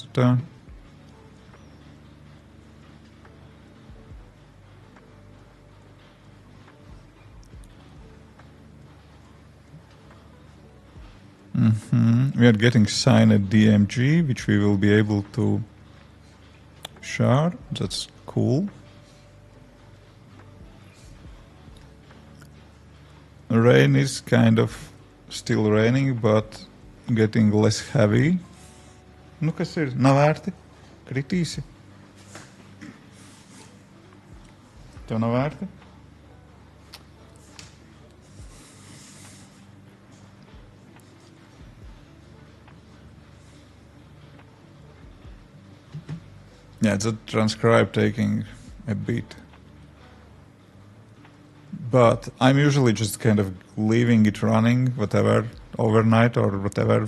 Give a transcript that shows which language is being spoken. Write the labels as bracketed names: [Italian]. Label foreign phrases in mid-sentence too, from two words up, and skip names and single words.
[English] We are getting signed DMG, which we will be able to share. That's cool. Rain is kind of still raining, but getting less heavy. [Latvian] Nu, kas ir? Nav vērti? Kritīsi? Tev nav vērti? [English] Yeah, the transcribe taking a bit. But I'm usually just kind of leaving it running, whatever, overnight or whatever.